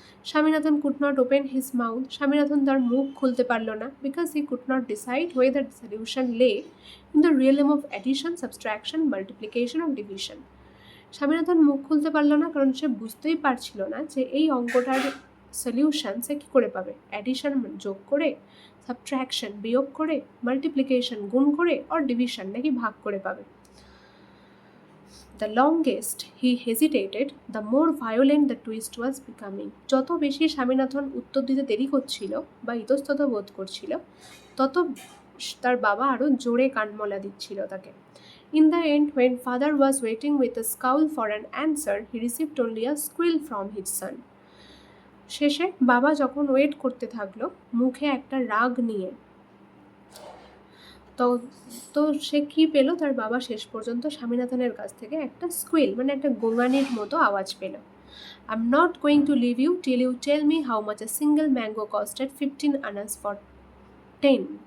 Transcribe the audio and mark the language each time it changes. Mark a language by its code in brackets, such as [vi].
[en] Swaminathan could not open his mouth. [bn] Swaminathan তার মুখ খুলতে পারল না, [en] Because he could not decide whether the solution lay in the realm of addition, subtraction, multiplication of division. [bn] Swaminathan মুখ খুলতে পারল না কারণ সে বুঝতেই পারছিল না যে এই অঙ্কটার সলিউশন সে কী করে পাবে। অ্যাডিশন যোগ করে, সাবট্রাকশন বিয়োগ করে, মাল্টিপ্লিকেশন গুণ করে, আর ডিভিশন নাকি ভাগ করে পাবে। [en] The longest he hesitated, the more violent the twist was becoming. [bn] যত বেশি স্বামীনাথন উত্তর দিতে দেরি করছিল বা ইতস্তত বোধ করছিল, তত তার বাবা আরও জোরে কানমলা দিচ্ছিল তাকে। [en] In the end, when father was waiting with a scowl for an answer, he received only a squeal from his son. [bn] শেষে বাবা যখন ওয়েট করতে থাকলো মুখে একটা রাগ নিয়ে, তো সে কী পেল? তার বাবা শেষ পর্যন্ত স্বামীনাথনের কাছ থেকে একটা স্কুইল মানে একটা গোঙানির মতো আওয়াজ পেল। [en] I am not going to leave you till you tell me how much a single mango costed 15 annas for 10।